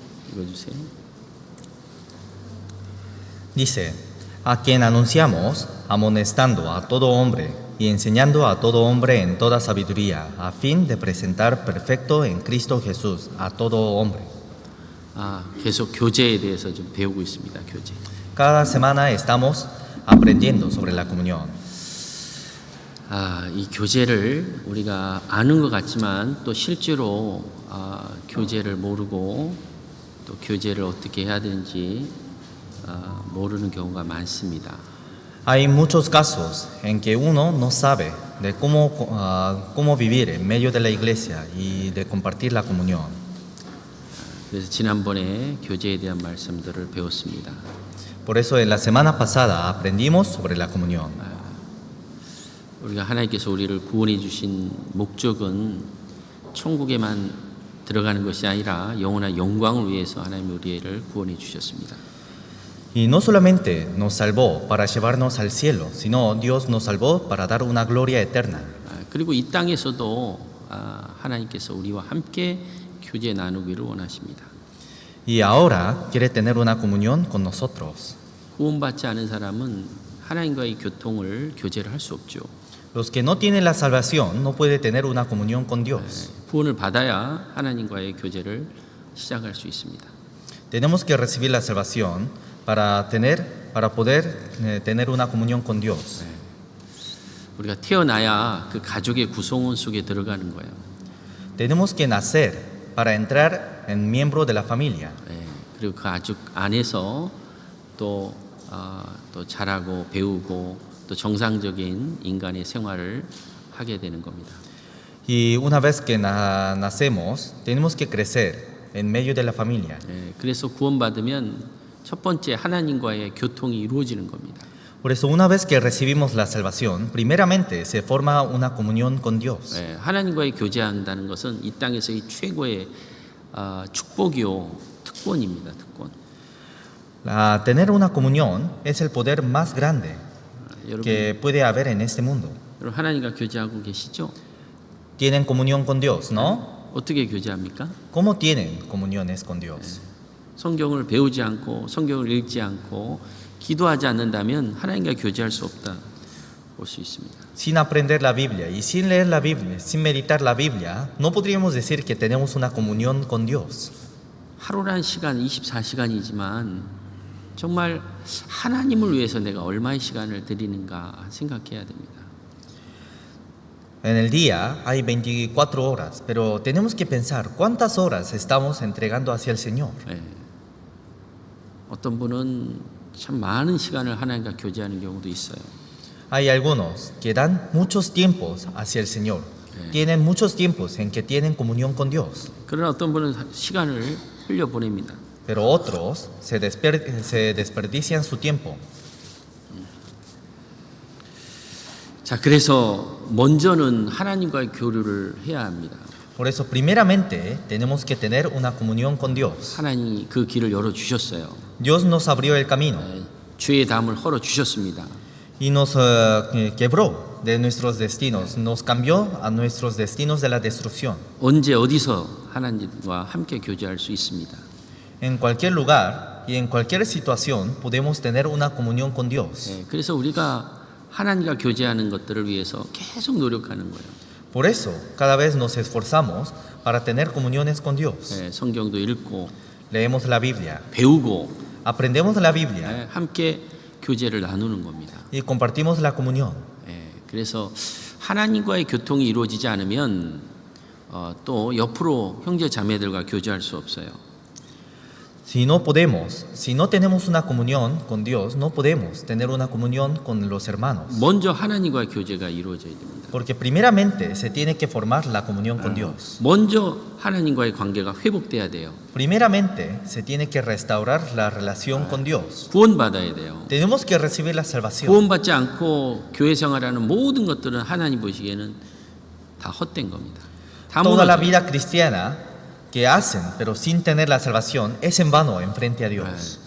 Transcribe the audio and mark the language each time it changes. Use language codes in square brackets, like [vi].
[ko] 읽어주세요. [es] Dice, a quien anunciamos, amonestando a todo hombre y enseñando a todo hombre en toda sabiduría, a fin de presentar perfecto en Cristo Jesús a todo hombre. [ko] 계속 교제에 대해서 좀 배우고 있습니다. 교제. [es] Cada semana estamos aprendiendo sobre la comunión. [ko] 이 교제를 우리가 아는 것 같지만 또 실제로 교제를 모르고 또 교제를 어떻게 해야 되는지 모르는 경우가 많습니다. [es] Hay muchos casos en que uno no sabe de cómo vivir en medio de la iglesia y de compartir la comunión. [ko] 그래서 지난번에 교제에 대한 말씀들을 배웠습니다. [es] Por eso en la semana pasada aprendimos sobre la comunión. [ko] 우리가 하나님께서 우리를 구원해 주신 목적은 천국에만 들어가는 것이 아니라 영원한 영광을 위해서 하나님이 우리를 구원해 주셨습니다. [es] Y no solamente nos salvó para llevarnos al cielo, sino Dios nos salvó para dar una gloria eterna. [ko] 그리고 이 땅에서도 하나님께서 우리와 함께 교제 나누기를 원하십니다. [es] Y ahora quiere tener una comunión con nosotros. [ko] 구원받지 않은 사람은 하나님과의 교통을 교제를 할 수 없죠. [es] Los que no tienen la salvación no pueden tener una comunión con Dios. [ko] 구원을 받아야 하나님과의 교제를 시작할 수 있습니다. [es] Tenemos que recibir la salvación para poder tener una comunión con Dios. [ko] 우리가 태어나야 그 가족의 구성원 속에 들어가는 거예요. [es] Tenemos que nacer para entrar en miembro de la familia. [ko] 그리고 그 가족 안에서 또 자라고 배우고 또 정상적인 인간의 생활을 하게 되는 겁니다. [es] Y una vez que nacemos, tenemos que crecer en medio de la familia. [ko] 그래서 구원받으면 첫 번째 하나님과의 교통이 이루어지는 겁니다. [es] Por eso, una vez que recibimos la salvación, primeramente se forma una comunión con Dios. [ko] 하나님과의 교제한다는 것은 이 땅에서의 최고의 축복이요 특권입니다. 특권. [es] Tener una comunión es el poder más grande [ko] 여러분, [es] que puede haber en este mundo. [ko] 여러분 하나님과 교제하고 계시죠? [es] Tienen comunión con Dios, ¿no? [ko] 어떻게 교제합니까? [es] ¿Cómo tienen comuniones con Dios? [ko] 성경을 배우지 않고 성경을 읽지 않고 기도하지 않는다면 하나님과 교제할 수 없다 볼 수 있습니다. [es] Sin aprender la Biblia y sin leer la Biblia, sin meditar la Biblia, no podríamos decir que tenemos una comunión con Dios. [ko] 하루란 시간 24시간이지만 정말 하나님을 위해서 내가 얼마의 시간을 드리는가 생각해야 됩니다. [es] En el día hay 24 horas, pero tenemos que pensar cuántas horas estamos entregando hacia el Señor. [ko] 어떤 분은 참 많은 시간을 하나님과 교제하는 경우도 있어요. [es] Hay algunos que dan muchos tiempos hacia el Señor. Tienen muchos tiempos en que tienen comunión con Dios. [ko] 그러나 어떤 분은 시간을 흘려보냅니다. [es] Pero otros se desperdician su tiempo. [ko] 자, 그래서 먼저는 하나님과의 교류를 해야 합니다. [es] Por eso, primeramente, tenemos que tener una comunión con Dios. [ko] 하나님이 그 길을 열어 주셨어요. [es] Dios nos abrió el camino [ko] 죄의 담을 헐어 주셨습니다. [es] y nos quebró de nuestros destinos, nos cambió a nuestros destinos de la destrucción. [ko] 언제 어디서 하나님과 함께 교제할 수 있습니다. [es] En cualquier lugar y en cualquier situación podemos tener una comunión con Dios. [ko] 그래서 우리가 하나님과 교제하는 것들을 위해서 계속 노력하는 거예요. [es] Por eso, cada vez nos esforzamos para tener comuniones con Dios. [ko] 성경도 읽고 [es] Leemos la Biblia, [ko] 배우고 [es] aprendemos la Biblia [ko] 함께 교제를 나누는 겁니다. [es] y compartimos la comunión. [ko] 그래서 하나님과의 교통이 이루어지지 않으면 또 옆으로 형제 자매들과 교제할 수 없어요. [es] Si no tenemos una comunión con Dios, no podemos tener una comunión con los hermanos. [ko] 먼저 하나님과의 교제가 이루어져야 됩니다. [es] Porque primeramente se tiene que formar la comunión con Dios. [ko] 먼저 하나님과의 관계가 회복돼야 돼요. [es] Primeramente se tiene que restaurar la relación con Dios. [ko] 구원받아야 돼요. [es] Tenemos que recibir la salvación. [ko] 구원받지 않고 교회 생활하는 모든 것들은 하나님 보시기에는 다 헛된 겁니다. 다 [es] Toda la [ko] 무너져요. [es] vida cristiana que hacen, pero sin tener la salvación, es en vano enfrente a Dios.